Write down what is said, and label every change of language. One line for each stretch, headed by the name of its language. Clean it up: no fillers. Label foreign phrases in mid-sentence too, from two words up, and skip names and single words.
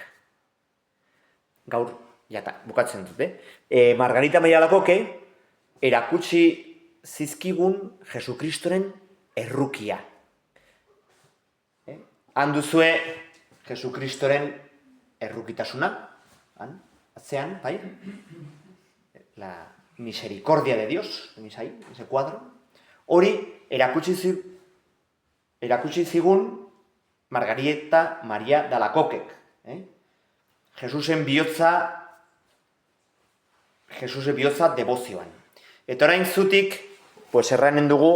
Basque: Gaur, jata, bukatzen dut, Margarita Maialakoke erakutsi zizkigun Jesukristoren errukia. Han duzue Jesukristoren errukitasuna, atzean, bai?
Spanish: La misericordia de Dios, tenéis ahí, ese cuadro.
Basque: Hori erakutsi zigun Margarita Maria de Alakokek. Jesusen bihotza debozioan. Eta orain zutik, pues erranen dugu